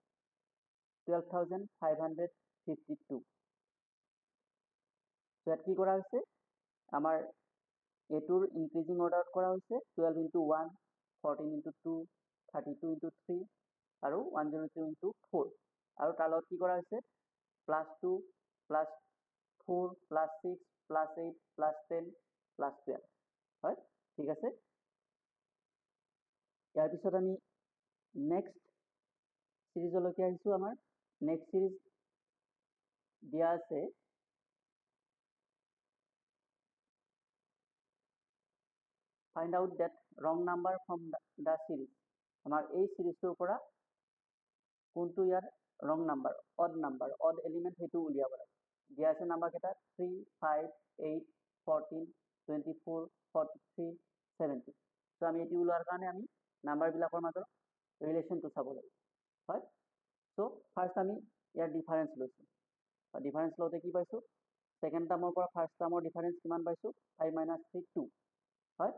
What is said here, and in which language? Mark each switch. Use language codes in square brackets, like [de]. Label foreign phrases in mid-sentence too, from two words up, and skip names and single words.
[as] 12552 ইয়াত কি কৰা হৈছে আমাৰ এটোৰ ইনক্ৰিজিং অৰ্ডাৰত কৰা হৈছে 12 ইনটু 1 14 ইনটু 2 32 ইনটু 3 আৰু 102 ইনটু 4 আৰু তাৰ লগত কি কৰা হৈছে প্লাস 2 প্লাস 4 প্লাস 6 প্লাস 8 প্লাস 10 প্লাস 12 হয় ঠিক আছে ইয়াৰ পিছত আমি নেক্সট সিৰিজলৈকে আহিছো আমাৰ [en] next series [as] দিয়া আছে [en] find out that wrong number from the series [as] আমাৰ এই সিৰিজটোৰ পৰা কোনটো ইয়াৰ [en] wrong number odd element [as] হেতু উলিয়াব লাগে দিয়া আছে নাম্বাৰ কেটা 3 5 8 14, 24, 43, 70. তো আমি এটি ওলোৱাৰ কাৰণে আমি নাম্বাৰবিলাকৰ মাজৰ ৰিলেশ্যনটো চাব লাগিব হয়। চ' [en] first আমি [as] ইয়াৰ ডিফাৰেঞ্চ লৈছোঁ, ডিফাৰেঞ্চ লওঁতে কি পাইছোঁ, ছেকেণ্ড টাৰ্মৰ পৰা ফাৰ্ষ্ট টাৰ্মৰ ডিফাৰেঞ্চ কিমান পাইছোঁ, 5 - 3 2 হয়।